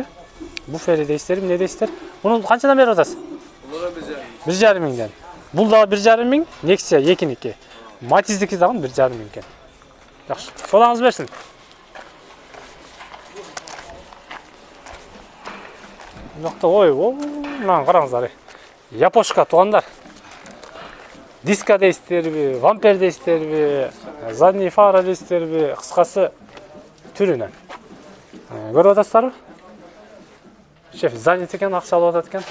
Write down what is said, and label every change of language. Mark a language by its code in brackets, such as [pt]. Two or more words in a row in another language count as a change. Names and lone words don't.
[ky] Буфери дейсиздер, эмне дейсиздер? Муну канчадан бери атасыз? Булар 1,5 миңден. Бул да 1,5 миң, Nexia 2'ники. Матиздики дагы 1,5 миң экен. Жакшы. Содаңыз берсин. [kk] Жоқта ой, мынаны қараңыздар. Япошка туғандар. Диска дейсіздербі, вампер дейсіздербі, [ru] задний фара [kk] дейсіздербі, қысқасы түрінен. Көріп отырсыздар? [ru] Шеф занят [kk] екен, ақша алып жатады екен.